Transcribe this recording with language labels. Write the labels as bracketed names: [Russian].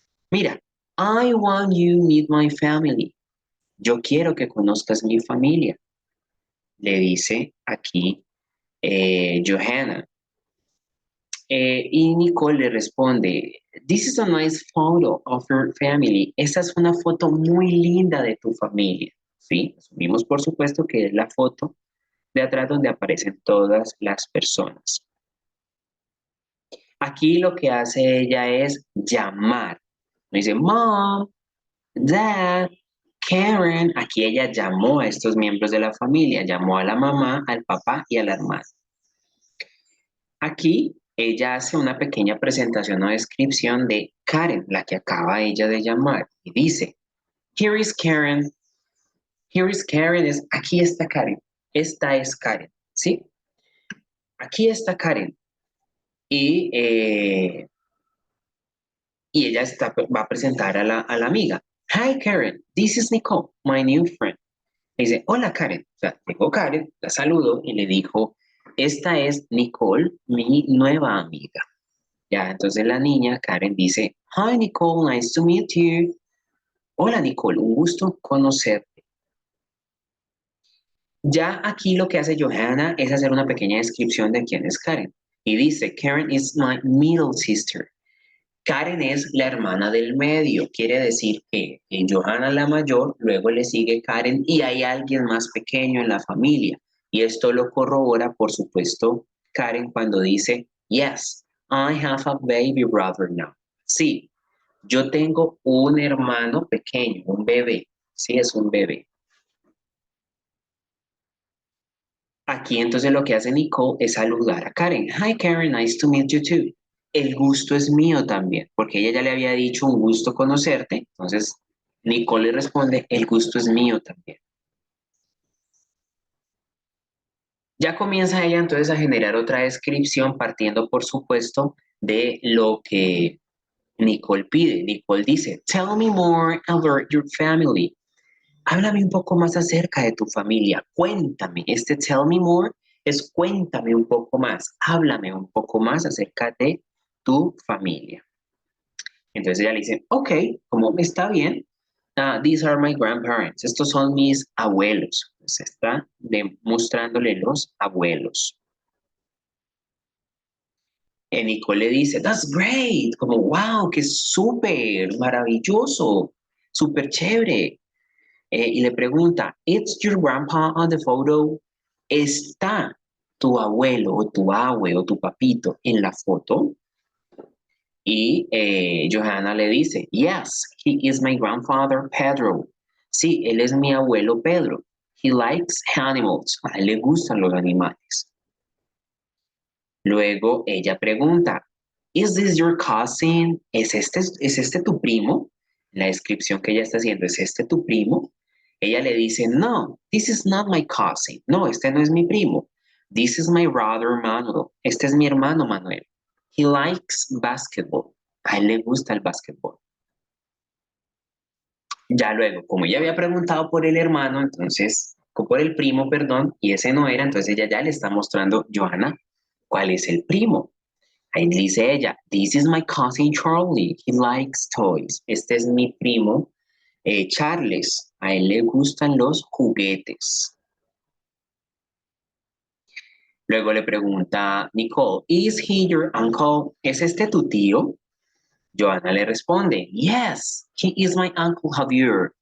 [Spanish] Mira, [English] I want you meet my family. [Spanish] Yo quiero que conozcas mi familia, le dice aquí Johanna. Y Nicole le responde, [English] This is a nice photo of your family. [Spanish] Esta es una foto muy linda de tu familia. Sí, asumimos por supuesto que es la foto de atrás donde aparecen todas las personas. Aquí lo que hace ella es llamar. Dice, [English] Mom, Dad, [Spanish] Karen. Aquí ella llamó a estos miembros de la familia, llamó a la mamá, al papá y a la hermana. Aquí ella hace una pequeña presentación o descripción de Karen, la que acaba ella de llamar, y dice, [English] Here is Karen, [Spanish] es, aquí está Karen, esta es Karen, ¿sí? Aquí está Karen. Y, y ella va a presentar a la amiga. [English] Hi Karen, this is Nicole, my new friend. [Spanish] Le dice, hola Karen, o sea, llegó Karen, la saludó y le dijo, esta es Nicole, mi nueva amiga. Ya, entonces la niña, Karen, dice, [English] Hi Nicole, nice to meet you. [Spanish] Hola Nicole, un gusto conocerte. Ya aquí lo que hace Johanna es hacer una pequeña descripción de quién es Karen. Y dice, [English] Karen is my middle sister. [Spanish] Karen es la hermana del medio. Quiere decir que en Johanna la mayor, luego le sigue Karen y hay alguien más pequeño en la familia. Y esto lo corrobora, por supuesto, Karen cuando dice, [English] Yes, I have a baby brother now. [Spanish] Sí, yo tengo un hermano pequeño, un bebé. Sí, es un bebé. Aquí entonces lo que hace Nicole es saludar a Karen. [English] Hi Karen, nice to meet you too. [Spanish] El gusto es mío también, porque ella ya le había dicho un gusto conocerte. Entonces Nicole le responde, el gusto es mío también. Ya comienza ella entonces a generar otra descripción partiendo, por supuesto, de lo que Nicole pide. [English] Nicole dice, Tell me more about your family. [Spanish] Háblame un poco más acerca de tu familia. Cuéntame. Este [English] tell me more [Spanish] es cuéntame un poco más. Háblame un poco más acerca de tu familia. Entonces ella le dice, ok, como está bien. [English] These are my grandparents. [Spanish] Estos son mis abuelos. Se está demostrándole los abuelos. Y Nicole le dice, [English] that's great. [Spanish] Como, wow, qué súper, maravilloso, súper chévere. Y le pregunta, [English] ¿Is your grandpa on the photo? [Spanish] ¿Está tu abuelo o tu abue o tu papito en la foto? Y Johanna le dice, [English] Yes, he is my grandfather Pedro. [Spanish] Sí, él es mi abuelo Pedro. [English] He likes animals. [Spanish] A él le gustan los animales. Luego ella pregunta, [English] Is this your cousin? [Spanish] Es este tu primo? La descripción que ella está haciendo, ¿es este tu primo? Ella le dice, [English] No, this is not my cousin. [Spanish] No, este no es mi primo. [English] This is my brother Manuel. [Spanish] Este es mi hermano Manuel. [English] He likes basketball. [Spanish] A él le gusta el basketball. Ya luego, como ella había preguntado por el hermano, entonces, o por el primo, perdón, y ese no era, entonces ella ya le está mostrando, Johanna, ¿cuál es el primo? Ahí dice ella, [English] this is my cousin Charlie, he likes toys. [Spanish] Este es mi primo, Charles, a él le gustan los juguetes. Luego le pregunta [English] Nicole, is he your uncle? [Spanish] ¿Es este tu tío? Johanna le responde, [English] yes, he is my uncle Javier.